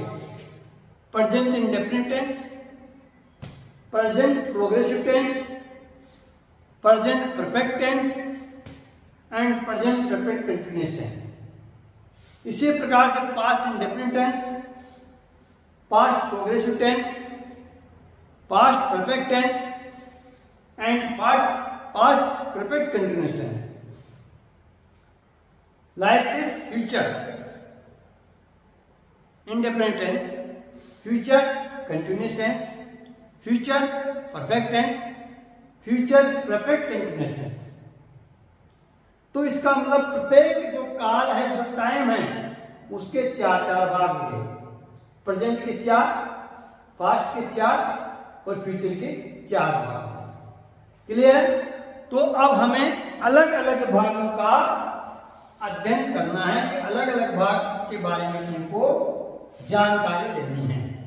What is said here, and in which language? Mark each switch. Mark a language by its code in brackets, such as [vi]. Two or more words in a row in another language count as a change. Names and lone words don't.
[en] present indefinite tense, present progressive tense, present perfect tense and present perfect continuous tense. [hi] इसी प्रकार से [en] past indefinite tense, past progressive tense, past perfect tense and past perfect continuous tense. Like this, future indefinite tense, future continuous tense, future perfect tense, future perfect continuous tense। [hi] तो इसका मतलब प्रत्येक जो काल है, जो टाइम है, उसके 4 भाग हो गए। प्रेजेंट के 4, पास्ट के 4 और फ्यूचर के 4 भाग। क्लियर? तो अब हमें अलग अलग भागों का अध्ययन करना है कि अलग अलग भाग के बारे में हमको जानकारी लेनी है।